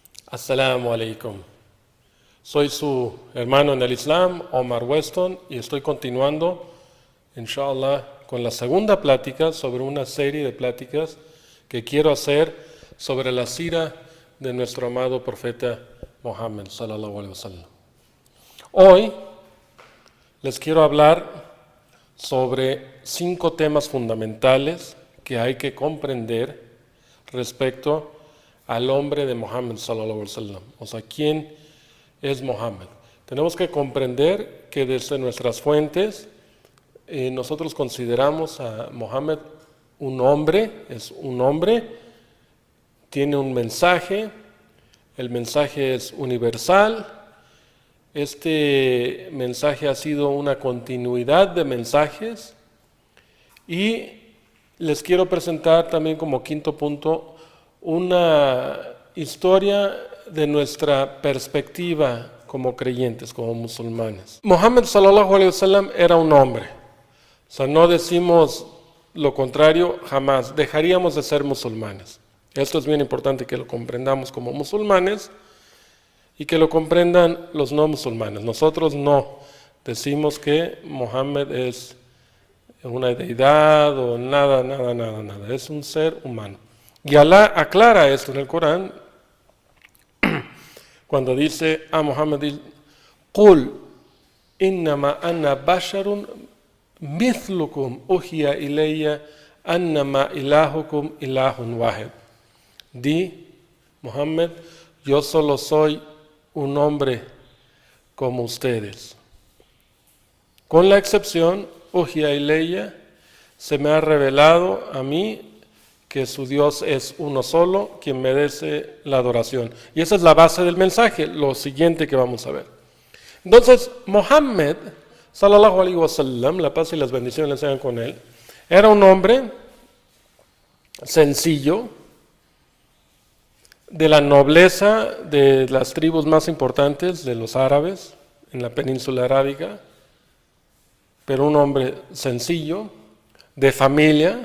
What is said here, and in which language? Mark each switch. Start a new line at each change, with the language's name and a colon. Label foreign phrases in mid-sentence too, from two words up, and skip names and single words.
Arabic: السلام عليكم.
Spanish: Soy su hermano en el Islam, Omar Weston, y estoy continuando, inshallah, con la segunda plática sobre una serie de pláticas que quiero hacer sobre la sira de nuestro amado profeta Muhammad,
Arabic: صلى الله عليه وسلم.
Spanish: Hoy les quiero hablar sobre 5 temas fundamentales que hay que comprender respecto al hombre de Muhammad,
Arabic: صلى الله عليه وسلم.
Spanish: O sea, ¿quién es Muhammad? Tenemos que comprender que desde nuestras fuentes nosotros consideramos a Muhammad un hombre, es un hombre, tiene un mensaje, el mensaje es universal. Este mensaje ha sido una continuidad de mensajes y les quiero presentar también como quinto punto una historia de nuestra perspectiva como creyentes, como musulmanes. Muhammad
Arabic: صلى الله عليه وسلم
Spanish: era un hombre, o sea, no decimos lo contrario jamás, dejaríamos de ser musulmanes. Esto es bien importante que lo comprendamos como musulmanes y que lo comprendan los no musulmanes. Nosotros no decimos que Muhammad es una deidad o nada, es un ser humano. Y Alá aclara esto en el Corán cuando dice a Muhammad:
Arabic: قل إنما أنا بشر مثلكم يوحى إلي أنما إلهكم إله واحد.
Spanish: Di, Muhammad, yo solo soy un hombre como ustedes. Con la excepción,
Arabic: يوحى إلي,
Spanish: se me ha revelado a mí que su Dios es uno solo, quien merece la adoración. Y esa es la base del mensaje, lo siguiente que vamos a ver. Entonces,
Arabic: Muhammad, صلى الله عليه وسلم,
Spanish: la paz y las bendiciones le sean con él, era un hombre sencillo, de la nobleza de las tribus más importantes de los árabes en la península arábiga, pero un hombre sencillo, de familia.